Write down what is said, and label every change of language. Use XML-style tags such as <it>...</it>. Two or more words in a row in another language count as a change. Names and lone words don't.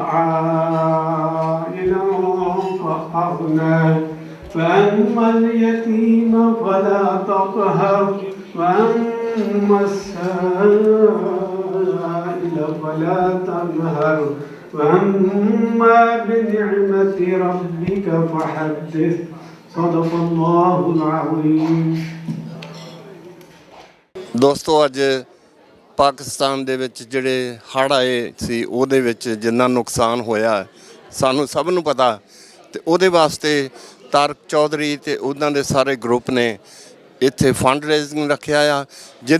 <ar>عائلا فأغنى فأما اليتيم فلا تقهر وأما السائل فلا تنهر وأما بنعمة ربك فحدث صدق الله العظيم।</ar> <pa>ਦੋਸਤੋ ਅੱਜ ਪਾਕਿਸਤਾਨ ਦੇ ਵਿੱਚ ਜਿਹੜੇ ਹੜ੍ਹ ਆਏ ਸੀ ਉਹਦੇ ਵਿੱਚ ਜਿੰਨਾ ਨੁਕਸਾਨ ਹੋਇਆ ਸਾਨੂੰ ਸਭ ਨੂੰ ਪਤਾ ਤੇ ਉਹਦੇ ਵਾਸਤੇ ਤਾਰਕ ਚੌਧਰੀ ਤੇ ਉਹਨਾਂ ਦੇ ਸਾਰੇ ਗਰੁੱਪ ਨੇ ਇੱਥੇ</pa> <en>fund raising</en> <pa>ਰੱਖਿਆ ਆ ਜਿਹਦੇ</pa>